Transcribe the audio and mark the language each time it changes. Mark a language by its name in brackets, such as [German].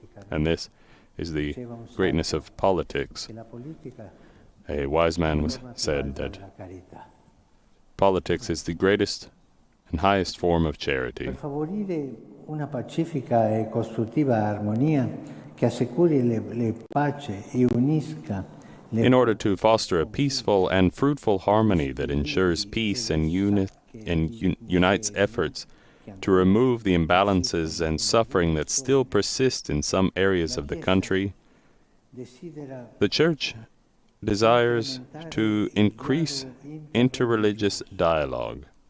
[English] And this is the greatness of politics. A wise man said that politics is the greatest and highest form of charity. [Italian] Per favorire una pacifica e costruttiva armonia che assicuri la pace e unisca. [English] In order to foster a peaceful and fruitful harmony that ensures peace and unites efforts to remove the imbalances and suffering that still persist in some areas of the country, the Church desires to increase interreligious dialogue.